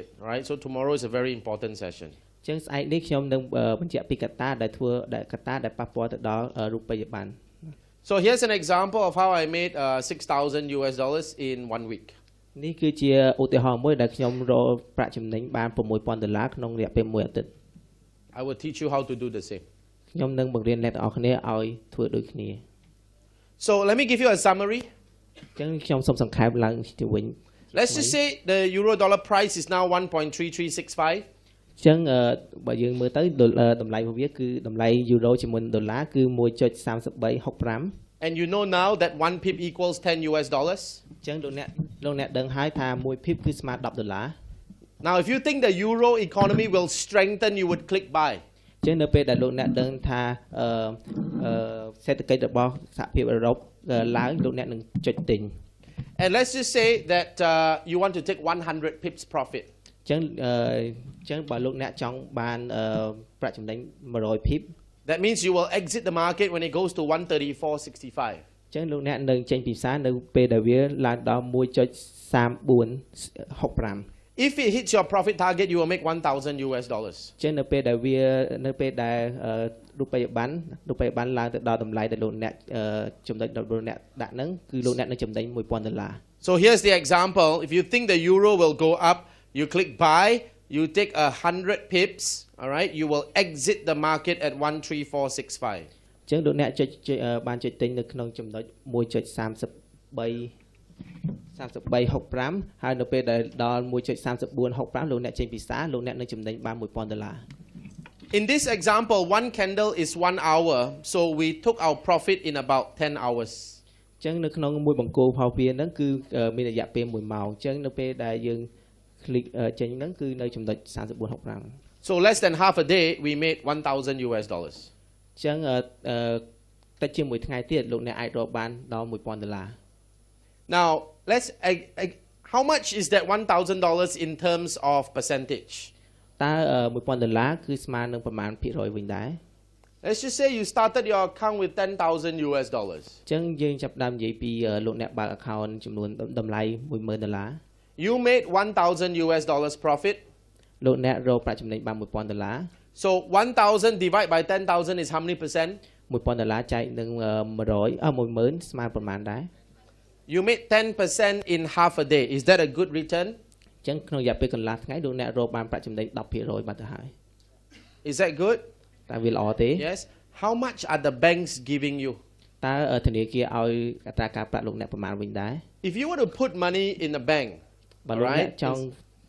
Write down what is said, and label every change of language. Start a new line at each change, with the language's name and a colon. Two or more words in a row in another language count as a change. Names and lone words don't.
English: Right? So tomorrow is a very important session.
Khmer: ចឹងស្អែកនេះខ្ញុំនឹងបញ្ជាក់ពីកត្តាដែលប៉ះពាល់ទៅដល់រូបិយប័ណ្ណ
English: So here's an example of how I made $6,000 US in 1 week.
Khmer: នេះគឺជាឧទាហរណ៍មួយដែលខ្ញុំរកប្រាក់ចំណេញបាន$6,000ក្នុងរយៈពេល1អាទិត្យ
English: I will teach you how to do the same.
Khmer: ខ្ញុំនឹងបង្រៀនអ្នកទាំងអស់គ្នាឲ្យធ្វើដូចគ្នា
English: So let me give you a summary.
Khmer: ចឹងខ្ញុំសូមសង្ខេបឡើងទៅវិញ
English: Let's just say the euro dollar price is now 1.3365.
Khmer: ចឹងបើយើងមើលទៅតម្លៃរបស់វាគឺតម្លៃយូរ៉ូជាមួយដុល្លារគឺ 1.3365
English: And you know now that 1 pip equals $10 US.
Khmer: ចឹងលោកអ្នកដឹងហើយថា1 pip គឺស្មើ$10
English: Now if you think the euro economy will strengthen, you would click buy.
Khmer: ចឹងនៅពេលដែលលោកអ្នកដឹងថាសេដ្ឋកិច្ចរបស់សហភាពអឺរ៉ុបឡើងលោកអ្នកនឹងចុចទិញ
English: And let's just say that you want to take 100 pips profit.
Khmer: ចឹងបើលោកអ្នកចង់បានប្រាក់ចំណេញ100 pip
English: That means you will exit the market when it goes to 134.65.
Khmer: ចឹងលោកអ្នកនឹងចេញពីផ្សារនៅពេលដែលវាឡើងដល់ 1.3465
English: If it hits your profit target, you will make $1,000 US.
Khmer: ចឹងនៅពេលដែលរូបិយប័ណ្ណឡើងទៅដល់តម្លៃដែលលោកអ្នកចំណេញដល់លោកអ្នកដាក់ហ្នឹងគឺលោកអ្នកនឹងចំណេញ$1,000
English: So here's the example. If you think the euro will go up, you click buy, you take 100 pips, all right? You will exit the market at 13465.
Khmer: ចឹងលោកអ្នកបានចុចទិញនៅក្នុងចំណុច 1.3365 ហើយនៅពេលដែលដល់ 1.3465 លោកអ្នកចេញពីផ្សារលោកអ្នកនឹងចំណេញបាន$1,000
English: In this example, one candle is 1 hour, so we took our profit in about 10 hours.
Khmer: ចឹងនៅក្នុងមួយបង្គោលផោវាហ្នឹងគឺមានរយៈពេល1ម៉ោងចឹងនៅពេលដែលយើង click ចេញហ្នឹងគឺនៅចំណុច 3465
English: So less than half a day, we made $1,000 US.
Khmer: ចឹងតិចជាមួយថ្ងៃទៀតលោកអ្នកអាចរកបានដល់$1,000
English: Now, how much is that $1,000 in terms of percentage?
Khmer: តើ$1,000 គឺស្មើនឹងប្រមាណភាគរយវិញដែរ
English: Let's just say you started your account with $10,000 US.
Khmer: ចឹងយើងចាប់ផ្ដើមនិយាយពីលោកអ្នកបើក account ចំនួនតម្លៃ$10,000
English: You made $1,000 US profit.
Khmer: លោកអ្នករកប្រាក់ចំណេញបាន$1,000
English: So 1,000 divided by 10,000 is how many percent?
Khmer: $1,000 ចែកនឹង100,000 ស្មើប្រមាណដែរ
English: You made 10% in half a day. Is that a good return?
Khmer: ចឹងក្នុងរយៈពេលកន្លះថ្ងៃលោកអ្នករកបានប្រាក់ចំណេញ 10% បាត់ទៅហើយ
English: Is that good?
Khmer: តើវាល្អទេ
English: Yes. How much are the banks giving you?
Khmer: តើធនាគារឲ្យអត្រាការប្រាក់លោកអ្នកប្រមាណវិញដែរ
English: If you were to put money in a bank,
Khmer: បើលោកអ្នកចង់